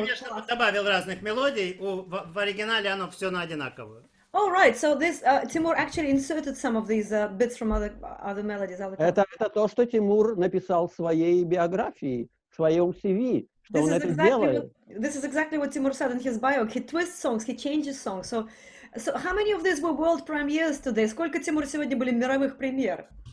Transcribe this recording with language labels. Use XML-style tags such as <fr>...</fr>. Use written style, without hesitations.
<ru>конечно, добавил разных мелодий, в оригинале оно все на одинаковое.</ru> <en>Oh, right. So this Timur actually inserted some of these bits from other melodies.</en> <ru>Это то, что Тимур написал в своей биографии, в своем CV, что он это делает.</ru> <en>This is exactly what Timur said in his bio. He twists songs, he changes songs. So how many of these were world premieres today?</en> <ru>Сколько, Тимур, сегодня были мировых премьер?</ru>